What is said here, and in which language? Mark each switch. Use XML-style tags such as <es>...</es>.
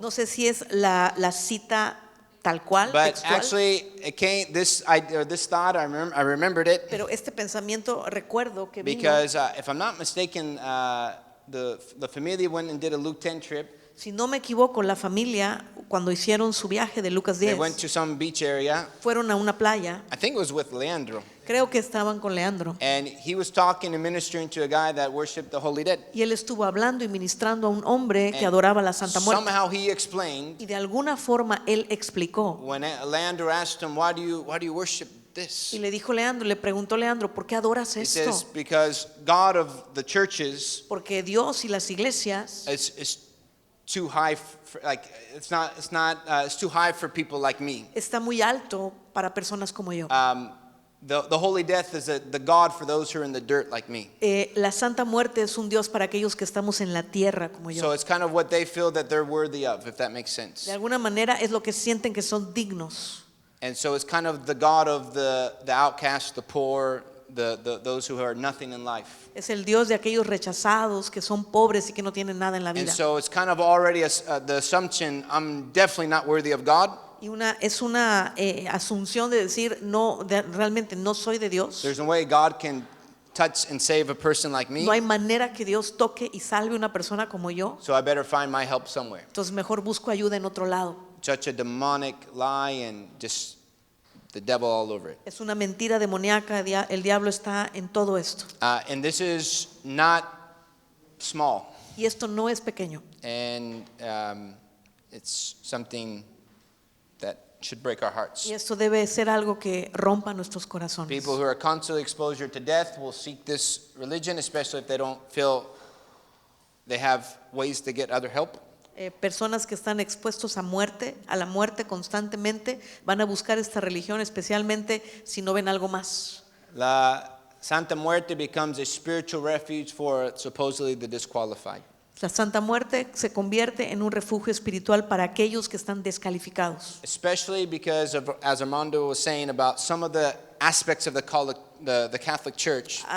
<es>No sé si es la cita tal cual,</es> <en>but</en> <es>textual,</es> <en>actually it came. This thought I remembered it</en> <es>pero este pensamiento recuerdo que vino,</es> <en>because if I'm not mistaken, the familia went and did a Luke 10 trip.</en> <es>si no me equivoco, la familia cuando hicieron su viaje de Lucas</es> <en>They</en> <es>10,</es> <en>went to some beach area.</en> <es>fueron a una playa,</es> <en>I think it was with Leandro,</en> <es>creo que estaban con Leandro,</es> <en>and he was talking and ministering to a guy that worshipped the Holy Dead.</en> <es>y él estuvo hablando y ministrando a un hombre que</es> <en>And</en> <es>adoraba la Santa Muerte.</es> <en>somehow he explained</en> <es>Y de alguna forma él explicó</es> <en>when Leandro asked him, "Why do you worship this?"</en> <es>y le dijo Leandro, le preguntó Leandro, ¿por qué adoras</es> <en>He</en> <es>esto?</es> <en>says, "Because God of the churches</en> <es>Porque Dios y las iglesias</es> <en>is too high. It's too high for people like me.</en> <es>está muy alto para personas como yo.</es> <en>The holy death is the God for those who are in the dirt like me.</en> <es>La Santa Muerte es un Dios para aquellos que estamos en la tierra como yo.</es> <en>So it's kind of what they feel that they're worthy of, if that makes sense.</en> <es>De alguna manera es lo que sienten que son dignos.</es> <en>And so it's kind of the God of the outcast, the poor, those who are nothing in life.</en> <es>Es el Dios de aquellos rechazados que son pobres y que no tienen nada en la</es> <en>And</en> <es>vida.</es> <en>so it's kind of already the assumption, I'm definitely not worthy of God.</en> <es>Y es una asunción de decir, realmente no soy de Dios.</es> <en>There's no way God can touch and save a person like me.</en> <es>No hay manera que Dios toque y salve a una persona como yo.</es> <en>So I better find my help somewhere.</en> <es>Entonces mejor busco ayuda en otro lado.</es> <en>Such a demonic lie and just the devil all over it.</en> <es>Es una mentira demoníaca, el diablo está en todo esto.</es> <en>And this is not small.</en> <es>Y esto no es pequeño.</es> <en>And it's something that should break our hearts.</en> <es>Y esto debe ser algo que rompa nuestros corazones.</es> <en>People who are constantly exposure to death will seek this religion, especially if they don't feel they have ways to get other help.</en> <es>Personas que están expuestos a la muerte constantemente, van a buscar esta religión, especialmente si no ven algo más.</es> <en>La Santa Muerte becomes a spiritual refuge for supposedly the disqualified.</en> <es>La Santa Muerte se convierte en un refugio espiritual para aquellos que están descalificados.</es> <en>Especially because of, as Armando was saying, about some of the aspects of the Catholic Church.</en>